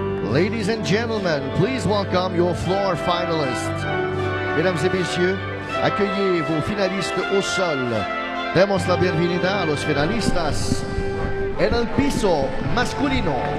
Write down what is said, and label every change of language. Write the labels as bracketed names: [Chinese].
[English] Ladies and gentlemen, please welcome your floor finalists. [French] Mesdames et messieurs, accueillez vos finalistes au sol. [Spanish] Demos la bienvenida a los finalistas en el piso masculino.